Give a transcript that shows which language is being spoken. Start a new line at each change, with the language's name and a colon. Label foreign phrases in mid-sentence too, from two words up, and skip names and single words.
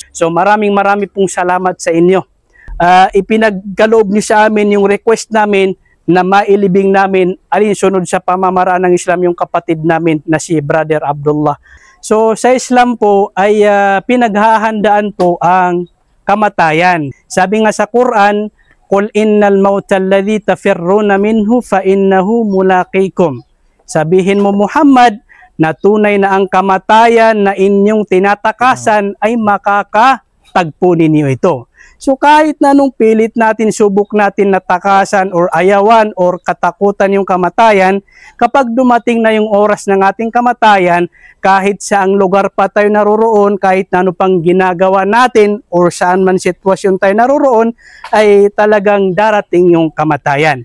Filipino: So marami pong salamat sa inyo. Ipinagkaloob niyo sa amin yung request namin na mailibing namin alinsunod sa pamamaraan ng Islam yung kapatid namin na si Brother Abdullah. So sa Islam po ay pinaghahandaan po ang kamatayan. Sabi nga sa Quran,
Arabic: "قل إن الموت الذي تفرون منه فإنه ملاقيكم."
Filipino: Sabihin mo Muhammad na tunay na ang kamatayan na inyong tinatakasan ay makakatagpo ninyo ito. So kahit na nung pilit natin, subok natin natakasan or ayawan or katakutan yung kamatayan, kapag dumating na yung oras ng ating kamatayan, kahit saang lugar pa tayo naroroon, kahit na ano pang ginagawa natin or saan man sitwasyon tayo naroroon, ay talagang darating yung kamatayan.